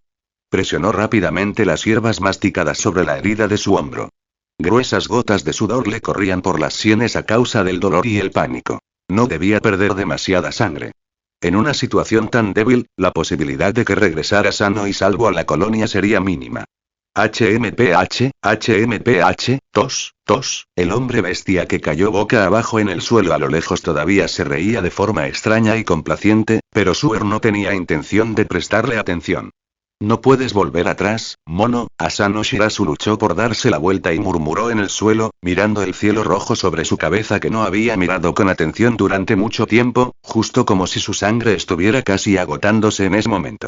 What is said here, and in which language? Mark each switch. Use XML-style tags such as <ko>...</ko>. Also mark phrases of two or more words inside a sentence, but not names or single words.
<es>Presionó rápidamente las hierbas masticadas sobre la herida de su hombro. Gruesas gotas de sudor le corrían por las sienes a causa del dolor y el pánico. No debía perder demasiada sangre. En una situación tan débil, la posibilidad de que regresara sano y salvo a la colonia sería mínima. HMPH, HMPH, tos, tos. El hombre bestia que cayó boca abajo en el suelo a lo lejos todavía se reía de forma extraña y complaciente, pero Suer no tenía intención de prestarle atención. No puedes volver atrás, mono. Asano Shirazu luchó por darse la vuelta y murmuró en el suelo, mirando el cielo rojo sobre su cabeza que no había mirado con atención durante mucho tiempo, justo como si su sangre estuviera casi agotándose en ese momento.</es>